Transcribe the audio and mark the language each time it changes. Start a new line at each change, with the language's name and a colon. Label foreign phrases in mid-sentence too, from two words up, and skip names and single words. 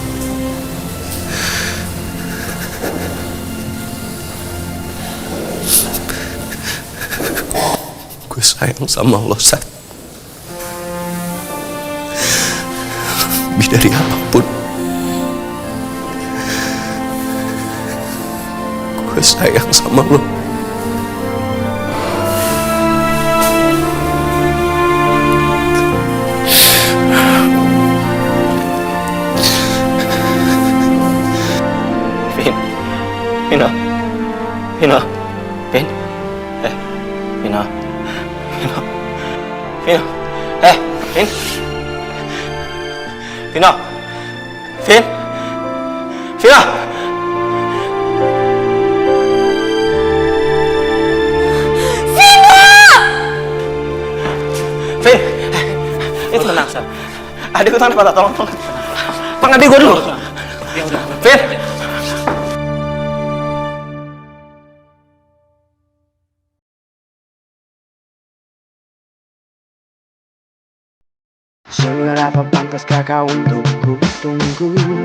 Indonesian: Gue sayang sama lo, Sat. Lebih dari apapun, gue sayang sama lo. Vino. Vino. Vin. Vino. Vino. Vino. Vin. Vino. Vin. Vino. Vin. Itu tenang, Sar. Adikku tangan patah, tolong. Panggil adik gue dulu. Ya udah. Vin. Seberapa pantaskah kau untuk ku tunggu?